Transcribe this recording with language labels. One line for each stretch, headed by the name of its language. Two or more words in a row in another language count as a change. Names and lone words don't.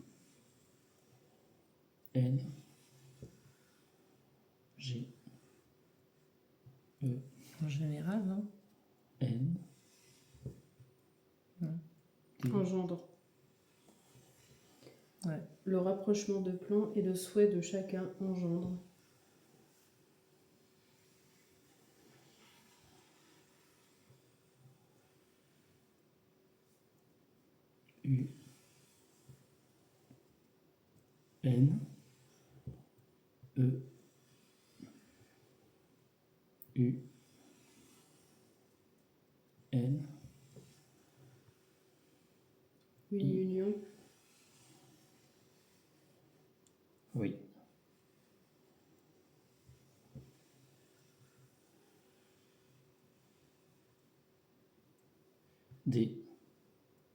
French: N. G. E. En général, non? N. D. Engendre. Ouais. Le rapprochement de plans et le souhait de chacun engendre. U. N. E. U. N. Une I. union. Oui. D.